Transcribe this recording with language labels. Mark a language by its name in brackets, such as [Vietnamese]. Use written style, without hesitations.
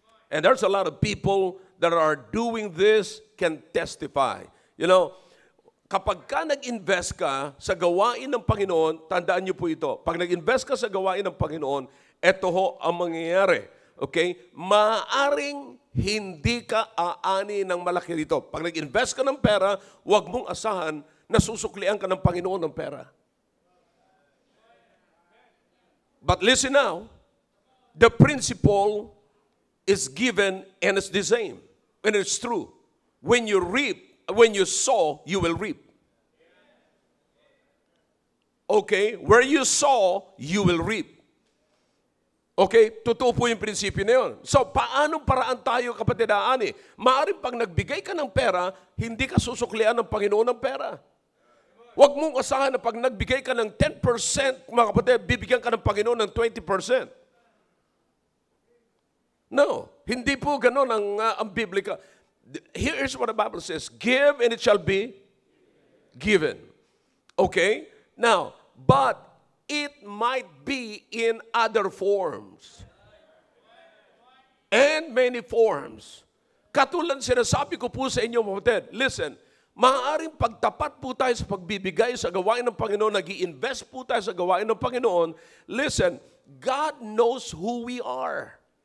[English] And there's a lot of people that are doing this can testify. You know, [Filipino] kapag ka nag-invest ka sa gawain ng Panginoon, tandaan niyo po ito. Pag nag-invest ka sa gawain ng Panginoon, ito ho ang mangyayari. Okay? Maaring hindi ka aani ng malaki rito. Pag nag-invest ka ng pera, huwag mong asahan na susuklian ka ng Panginoon ng pera. [English] But listen now, the principle is given and it's the same. And it's true. When you sow, you will reap. Okay? Where you sow, you will reap. Okay? [Filipino] Totoo po yung prinsipyo na yun. So, paanong paraan tayo, kapatid, aani? Maaaring pag nagbigay ka ng pera, hindi ka susuklian ng Panginoon ng pera. Huwag mong asahan na pag nagbigay ka ng 10%, mga kapatid, bibigyan ka ng Panginoon ng 20%. No. Hindi po ganun ang Biblika. [English] Here's what the Bible says. Give and it shall be given. Okay? Now, but it might be in other forms. And many forms. [Filipino] Katulad sinasabi ko po sa inyo, mga kapatid, listen, maaaring pagtapat po tayo sa pagbibigay sa gawain ng Panginoon, nag-i-invest po tayo sa gawain ng Panginoon, listen, [English] God knows who we are.